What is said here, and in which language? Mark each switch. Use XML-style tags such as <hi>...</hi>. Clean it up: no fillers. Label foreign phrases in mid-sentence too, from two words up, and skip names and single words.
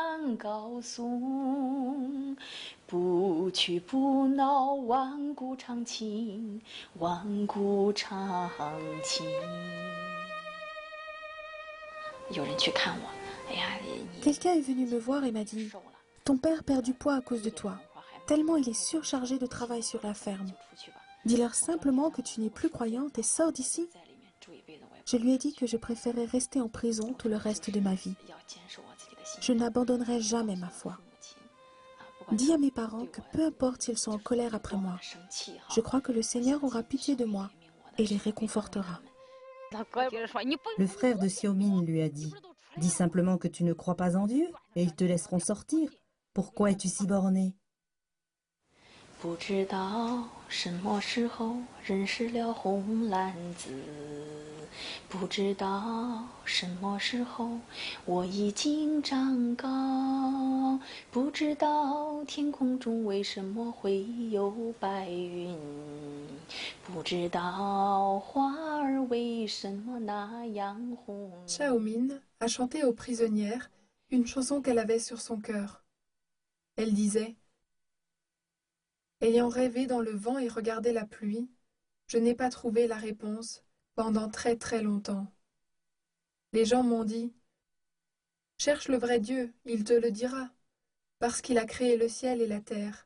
<zh>常高颂，不屈不挠，万古长青，万古长青。有人去看我，哎呀，</zh> <fr>Quelqu'un est venu me voir et m'a dit « Ton père perd du poids à cause de toi, tellement il est surchargé de travail sur la ferme. Dis-leur simplement que tu n'es plus croyante et sors d'ici. » Je lui ai dit que je préférais rester en prison tout le reste de ma vie. Je n'abandonnerai jamais ma foi. Dis à mes parents que peu importe s'ils sont en colère après moi, je crois que le Seigneur aura pitié de moi et les réconfortera. Le frère de Xiaomin lui a dit « Dis simplement que tu ne crois pas en Dieu et ils te laisseront sortir. Pourquoi es-tu si borné ?»</fr> <zh>不知道什么时候认识了红蓝紫，不知道什么时候我已经长高，不知道天空中为什么会有白云，不知道花儿为什么那样红。</zh> <fr>Xiaomin a chanté aux prisonnières une chanson qu'elle avait sur son cœur. Elle disait: ayant rêvé dans le vent et regardé la pluie, je n'ai pas trouvé la réponse pendant très très longtemps. Les gens m'ont dit: cherche le vrai Dieu, il te le dira, parce qu'il a créé le ciel et la terre.</fr>